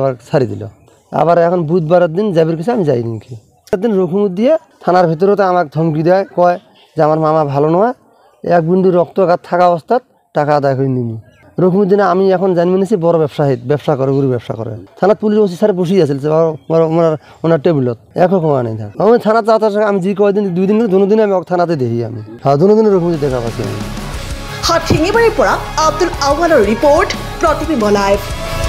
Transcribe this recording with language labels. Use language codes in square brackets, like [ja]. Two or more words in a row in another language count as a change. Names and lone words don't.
[bn] আবার ছাড়ি দিল আবার এখন বুধবারের দিন যাবির কাছে আমি যাইনি কি একদিন রঘুমত দিয়ে থানার ভিতরে তো আমাকে ধমকি দেয় কয় যে আমার মামা ভালো নয় এক বিন্দু রক্তঘাত থাকা অবস্থাত টাকা আদায় করে নিনি রঘুমুদ্দিনে আমি এখন জানি নিয়েছি বড় ব্যবসা করে গরু ব্যবসা করে থানাত পুলিশ ওসি স্যার বসেই আছিল ওনার টেবিলত একরকম আনে থাক আমি থানাত যাওয়ার আমি যে কয়দিন 2 দিন দুদিন আমি থানাতে দেখি আমি হ্যাঁ দুদিনে রঘুমুদ্দি দেখা পাচ্ছি আমি [as] হাতশিঙিমাৰীৰ পৰা আব্দুল আৱালৰ ৰিপৰ্ট প্ৰতিবিম্ব লাইভ।